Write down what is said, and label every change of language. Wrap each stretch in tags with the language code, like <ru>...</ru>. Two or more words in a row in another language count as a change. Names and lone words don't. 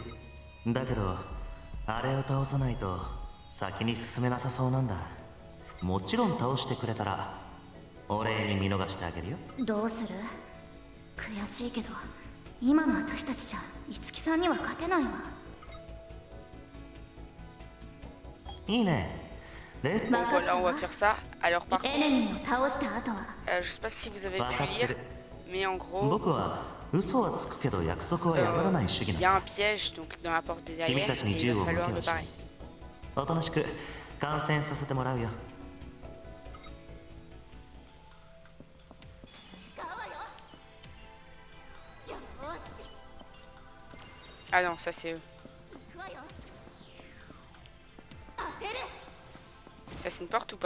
<ja>だけどあれを倒さないと先に進めなさそうなんだ。もちろん倒してくれたらお礼に見逃してあげるよ。どうする？悔しいけど今の私たちじゃ五木さんには勝てないわ。いいね。</ja> <fr>Bon voilà, on va faire ça. Alors par contre,</fr> <ja>エネミーを倒した後は</ja> <fr>je sais pas si vous avez pu lire, mais en gros,</fr> <ja>僕は嘘はつくけど約束は破らない主義</ja> <fr>il y</fr> <ja>な</ja> <fr>a</fr> <ja>の。</ja> <fr>un piège donc dans la porte de</fr> <ja>君</ja> <fr>derrière</fr> <ja>たち</ja> <fr>et</fr> <ja>に</ja> <fr>il</fr> <ja>銃</ja> <fr>va</fr> <ja>を向</ja> <fr>falloir</fr> <ja>け</ja> <fr>le</fr> <ja>はし</ja> <fr>barrer.</fr> <ja>おとなしく観戦させてもらうよ。</ja> <fr>Ah non, ça c'est eux. Ça c'est une porte ou pas?</fr>